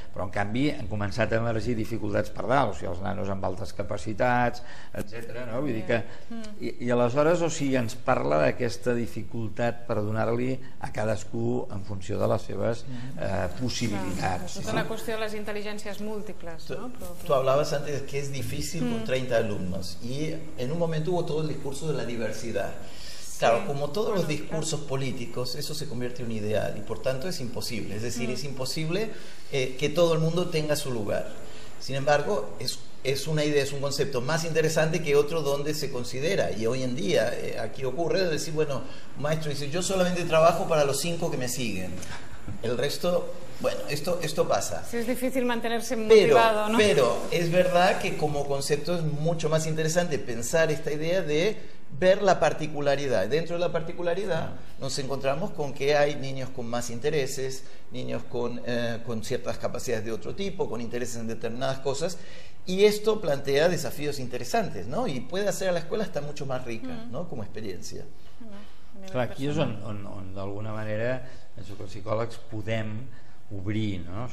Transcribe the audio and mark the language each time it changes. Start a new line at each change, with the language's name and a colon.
Catalan: Però en canvi han començat a emergir dificultats per dalt, o sigui, els nanos amb altes capacitats, etc. No? Vull dir que, i aleshores, o sigui, ens parla d'aquesta dificultat per donar-li a cadascú en funció de les seves possibilitats. Tota la qüestió de les intel·ligències múltiples, ¿no?
Spanish: Tú hablabas antes de que es difícil con 30 alumnos y en un momento hubo todo el discurso de la diversidad. Claro, como todos los discursos políticos, eso se convierte en un ideal y por tanto es imposible. Es decir, es imposible que todo el mundo tenga su lugar. Sin embargo, es una idea, es un concepto más interesante que otro donde se considera. Y hoy en día aquí ocurre de decir, bueno, un maestro dice, yo solamente trabajo para los 5 que me siguen. El resto, bueno, esto pasa. Sí, es difícil mantenerse motivado, ¿no? Pero es verdad que como concepto es mucho más interesante pensar esta idea de ver la particularidad. Dentro de la particularidad nos encontramos con que hay niños con más intereses, niños con ciertas capacidades de otro tipo, con intereses en determinadas cosas, y esto plantea desafíos interesantes, ¿no? Y puede hacer a la escuela hasta mucho más rica, ¿no? Como experiencia.
Catalan: Clar, aquí és on d'alguna manera penso que els psicòlegs podem obrir, no?